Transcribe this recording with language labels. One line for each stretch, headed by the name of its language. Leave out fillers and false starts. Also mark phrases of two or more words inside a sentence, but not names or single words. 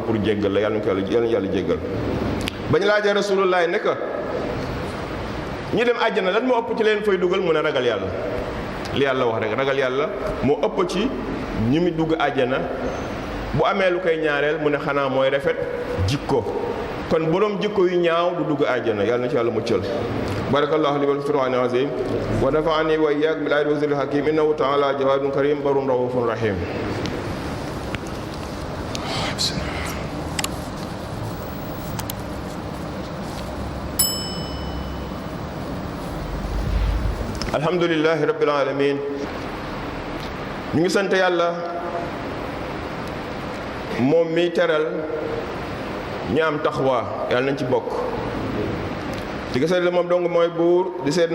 Wolof: pour jéggal la yàlla na yàlla jéggal bañ laajee rasulullah ne ko ñi dem àjjana lan moo ëpp ci leen fay dugal mu ne ragal yàlla li yàlla wax rek ragal yàlla moo ëpp ci ñi mu dugg àjjana bu amee lu koy ñaareel mu ne xanaa mooy rafet jikko kon borom jikko yu ñaaw du dugg àjjana yàlla na ci yàlla muccal
Arabic: بارك الله لي والقرآن العظيم ونفعني وإياكم بالآيات والذكر الحكيم إنه تعالى جواد كريم بر رؤوف رحيم الحمد لله رب العالمين
Wolof: ñu ngi sant yàlla moom mi teral ñi am taxwa yàlla nañ ci bokk di ko seet moom dong mooy buur di seet